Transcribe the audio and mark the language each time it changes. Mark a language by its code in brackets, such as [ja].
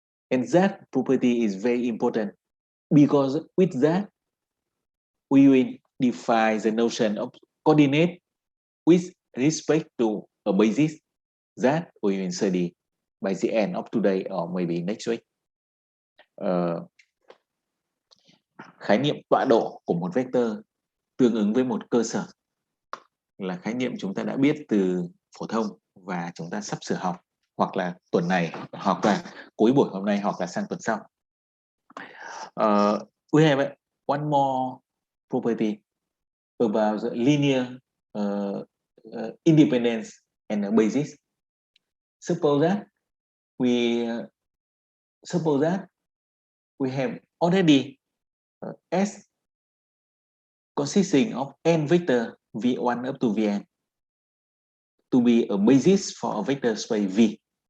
[en] And that property is very important because with that, we will define the notion of coordinate with respect to a basis that we will study by the end of today or maybe next week. [vi] Khái niệm tọa độ của một vector tương ứng với một cơ sở là khái niệm chúng ta đã biết từ phổ thông và chúng ta sắp sửa học, hoặc là tuần này, hoặc là cuối buổi hôm nay, hoặc là sang tuần sau. [en] We have one more property about the linear independence and the basis. Suppose that we have already S consisting of n vector v1 up to vn to be a basis for a vector space V.